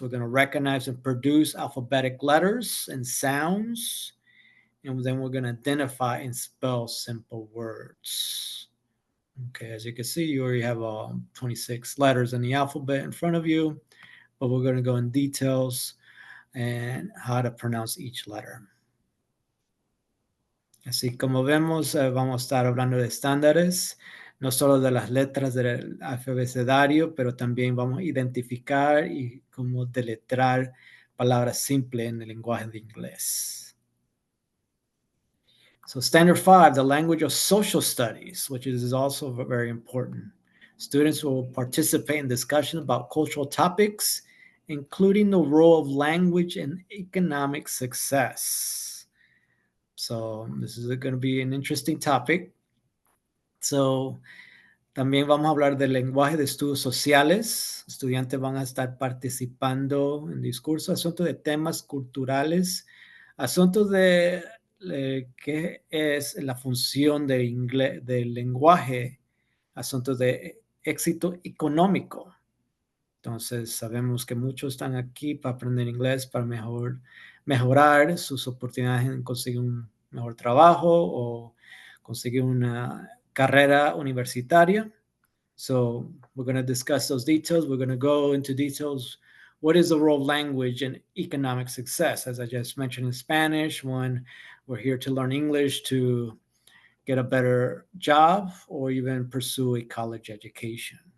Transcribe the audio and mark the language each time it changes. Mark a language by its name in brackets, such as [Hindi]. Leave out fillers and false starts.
[English] We're going to recognize and produce alphabetic letters and sounds, and then we're going to identify and spell simple words. Okay, as you can see, you already have 26 letters in the alphabet in front of you, but we're going to go in details and how to pronounce each letter. [Spanish] Así como vemos, vamos a estar hablando de estándares, no solo de las letras del abecedario, pero también vamos a identificar y cómo deletrar palabras simples en el lenguaje de inglés. [English] So standard 5, the language of social studies, which is also very important. Students will participate in discussions about cultural topics, including the role of language in economic success. So this is going to be an interesting topic. [Spanish] So también vamos a hablar del lenguaje de estudios sociales. Estudiantes van a estar participando en discursos, asuntos de temas culturales, asuntos de qué es la función del lenguaje, asuntos de éxito económico. Entonces sabemos que muchos están aquí para aprender inglés, para mejorar sus oportunidades en conseguir un mejor trabajo o conseguir una carrera universitaria. [English] So we're going to discuss those details. We're going to go into details. What is the role of language in economic success? As I just mentioned in Spanish, when we're here to learn English to get a better job or even pursue a college education.